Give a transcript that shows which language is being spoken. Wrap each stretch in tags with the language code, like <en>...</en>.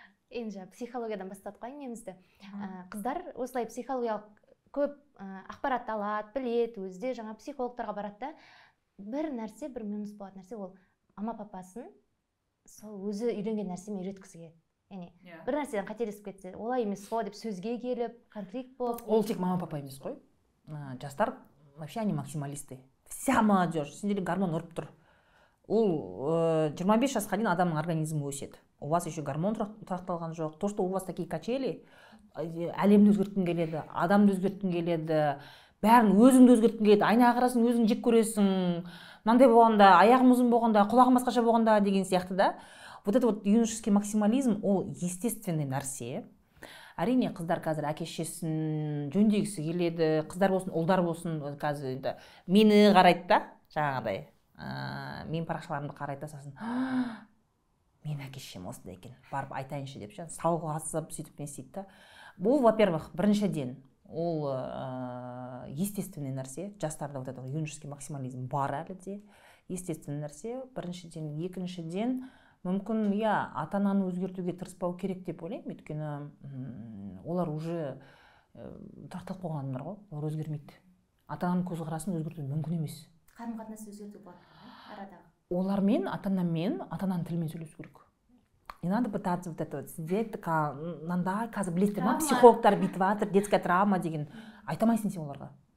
<kk>Енді психологиядан бастадық қой әңгімемізді. Қыздар осылай психологиялық көп ақпарат алады, біледі, өзі жаңа психологтарға барады да, бір нәрсе, бір минус болады нәрсе, ол ама-папасын сол өзі үйренген нәрсемен үйреткісі келеді. Яғни бір нәрседен қателесіп кетсе, олай емес қой деп сөзге келіп, конфликт болып. Ол тек мама-папа емес қой.</kk> <ru>Жастар вообще они максималисты. Вся молодежь,</ru> <kk>сендерде гормон ұрып тұр. Ол 25 жасқа дейін адамның организмі өседі.</kk> <ru>У вас еще</ru> <kk>гормон тұрақталған жоқ.</kk> <ru>То, что у вас такие качели,</ru> <kk>әлемді өзгерткің келеді, адамды өзгерткің келеді, бәрін өзіңді өзгерткің келеді, айнаға қарасың, өзің жек көресің, мынандай болғанда, аяғым ұзын болғанда, құлағым басқаша болғанда деген сияқты да.</kk> <ru>Вот это вот юношеский максимализм,</ru> <kk>ол естественный нәрсе. әрине қыздар қазір әке шешесін жөндегісі келеді, қыздар болсын ұлдар болсын қазір енді мені қарайды да жаңағыдай мен парақшаларымды қарайды да сосын мен әке шешем осындай екен барып айтайыншы деп салғыласып сөйтіп не істейді да. Бұл во-первых біріншіден ол естественный нәрсе, жастарда</kk> <ru>вот это юношеский максимализм</ru> <kk>бар әлі де, естественный нәрсе біріншіден. Екіншіден мүмкін ата-ананы өзгертуге тырыспау керек деп ойлаймын, өйткені олар уже тартылып қойғандар ғой, олар өзгермейді. Ата-ананың көзқарасын өзгерту мүмкін емес. Қарым-қатынасты өзгерту болады арадағы. Олармен, ата-ананың тілімен сөйлесу керек.</kk> <ru>Не надо пытаться вот это вот сидеть,</ru> <kk>мынандай қазір білесіздер ма, психологтар бүйтіп жатыр, детская травма деген айтамайсың сен оларға.</kk>